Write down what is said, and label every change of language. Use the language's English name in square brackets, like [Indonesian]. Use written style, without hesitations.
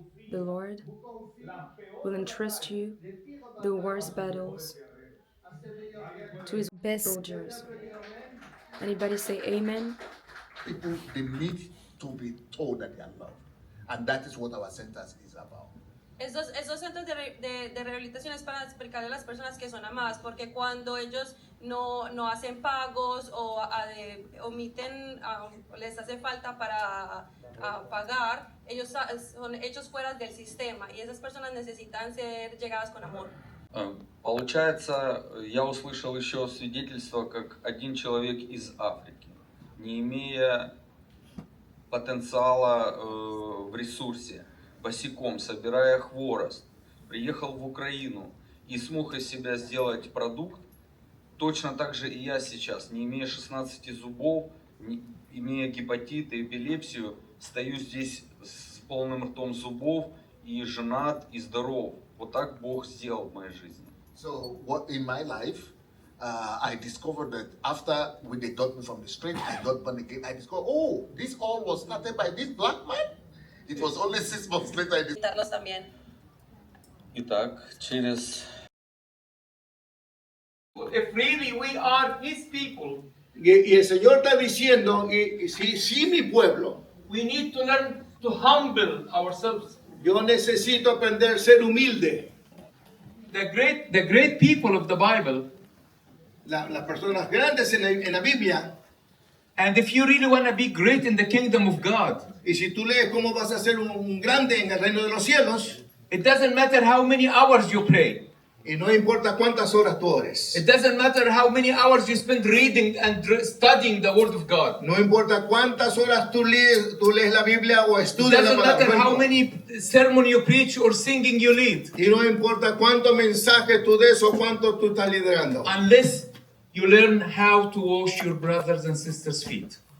[English] The Lord will entrust you the worst battles to his best soldiers. Anybody say amen? People, they need to be told that they are loved. And that is what our centers is about. [Spanish] Esos centros de rehabilitación es para explicarle a las personas que son amadas, porque cuando ellos no hacen pagos o omiten, les hace falta para pagar, ellos son hechos fuera del sistema y esas personas necesitan ser llegadas con amor. [Russian] Получается, я услышал еще свидетельство, как один человек из Африки, не имея потенциала в ресурсе, босиком, собирая хворост, приехал в Украину и смог из себя сделать продукт. Точно так же и я сейчас, не имея 16 зубов, имея гепатит и эпилепсию, стою здесь с полным ртом зубов и женат, и здоров. Вот так Бог сделал в моей жизни. [English] So what in my life, I discovered that after when they got me from the street, I got born again. I discovered, oh, this all was started by this black man. It was only 6 months later I discovered. [Spanish] También. [Russian] Итак, через... [English] If really we are His people, [Spanish] Y el Señor está diciendo, sí, mi pueblo. [English] we need to learn to humble ourselves. [Spanish] Yo necesito aprender a ser humilde. [English] The great people of the Bible, [Spanish] Las personas grandes en la Biblia. [English] and if you really want to be great in the kingdom of God, [Spanish] Y si tú lees cómo vas a ser un grande en el reino de los cielos. [English] it doesn't matter how many hours you pray. [Spanish] Y no importa cuántas horas tú ores. [English] It doesn't matter how many hours you spend reading and studying the Word of God. [Spanish] No importa cuántas horas tú lees la Biblia o [English] It [Spanish] estudias la [English] doesn't [Spanish] palabra. [English] matter how many sermon you preach or singing you lead, [Spanish] Y no importa cuántos mensajes tú des o cuánto tú estás liderando. [English] unless you learn how to wash your brothers and sisters' feet.